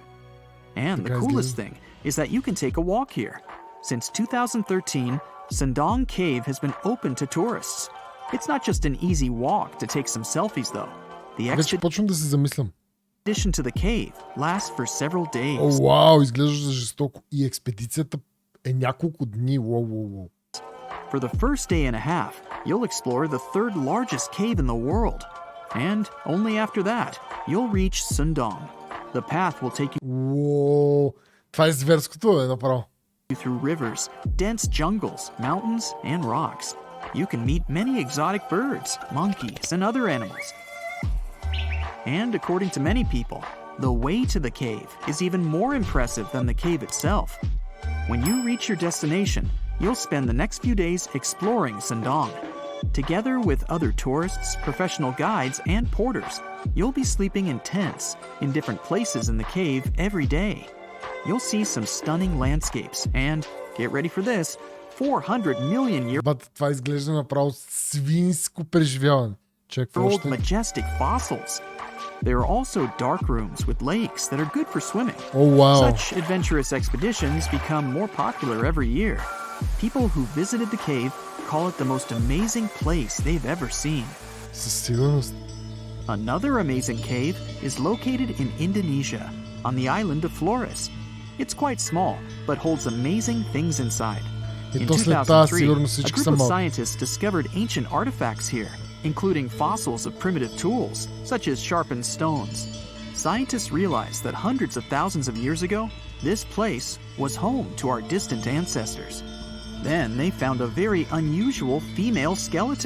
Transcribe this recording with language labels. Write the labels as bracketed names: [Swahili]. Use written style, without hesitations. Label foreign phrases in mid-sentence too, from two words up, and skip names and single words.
[English] And the coolest thing is that you can take a walk here. Since 2013, Sundong Cave has been open to tourists. It's not just an easy walk to take some selfies, though. The expedition to the cave lasts for several days. [Bulgarian] О, вау, изглежда жестоко. И експедицията е няколко дни. Воу. [English] For the first day and a half, you'll explore the 3rd largest cave in the world. And only after that, you'll reach Sundong. The path will take you [Bulgarian] това е зверското, направо. [English] Through rivers, dense jungles, mountains, and rocks. You can meet many exotic birds, monkeys, and other animals. And according to many people, the way to the cave is even more impressive than the cave itself. When you reach your destination, you'll spend the next few days exploring Sundong. Together with other tourists, professional guides, and porters, you'll be sleeping in tents in different places in the cave every day. You'll see some stunning landscapes and, get ready for this, 400 million year [Bulgarian] това изглежда направо свинско преживяване. [English] old majestic fossils. There are also dark rooms with lakes that are good for swimming. Oh, wow. Such adventurous expeditions become more popular every year. People who visited the cave call it the most amazing place they've ever seen. [Bulgarian] Със сигурност. [English] Another amazing cave is located in Indonesia, on the island of Flores. It's quite small, but holds amazing things inside. [Bulgarian] И [English] In [Bulgarian] то след тази [English] 2003, [Bulgarian] сигурно [English] a [Bulgarian] всички [English] group [Bulgarian] са [English] of [Bulgarian] малки. [English] scientists discovered ancient artifacts here, including fossils of primitive tools, such as sharpened stones. Scientists realized that hundreds of thousands of years ago, this place was home to our distant ancestors. Then they found a very unusual female skeleton.